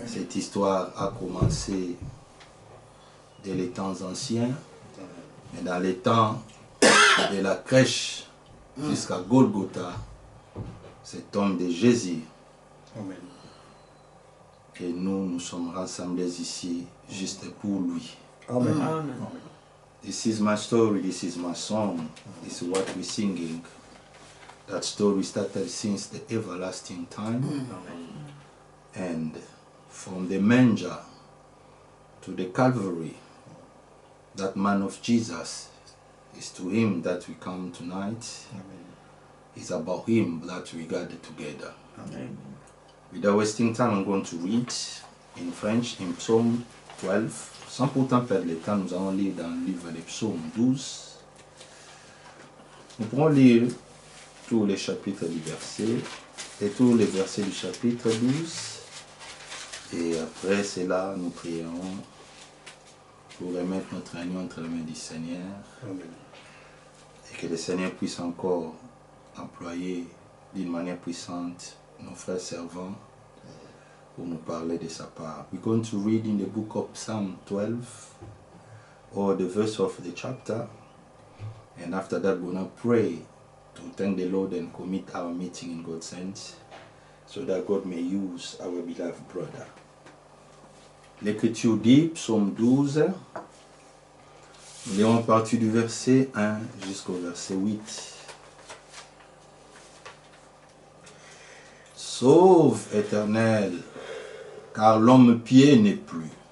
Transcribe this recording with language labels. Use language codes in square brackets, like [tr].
[fr] Cette histoire a commencé dès les temps anciens, mais dans les temps de la crèche jusqu'à Golgotha, cet homme de Jésus. Amen. Et nous sommes rassemblés ici juste pour lui. Amen. Amen. [en] This is my story, this is my song, this is what we're singing. That story started since the everlasting time. And from the manger to the Calvary, that man of Jesus, is to him that we come tonight. It's about him that we gather together. Amen. Without wasting time, I'm going to read in French, in Psaume 12. [fr] Sans pourtant perdre le temps, nous allons lire dans le livre des Psaumes 12. Nous pourrons lire tous les chapitres du verset et tous les versets du chapitre 12. Et après cela, nous prierons pour remettre notre agneau entre les mains du Seigneur. Amen. Et que le Seigneur puisse encore employer d'une manière puissante nos frères servants pour nous parler de sa part. [en] We're going to read in the book of Psalm 12 or the verse of the chapter, and after that we're going to pray to thank the Lord and commit our meeting in God's hands so that God may use our beloved brother. [fr] L'Écriture dit, Psaume 12, nous lirons à partir du verset 1 jusqu'au verset 8. Sauve, Éternel, car l'homme pieux n'est plus.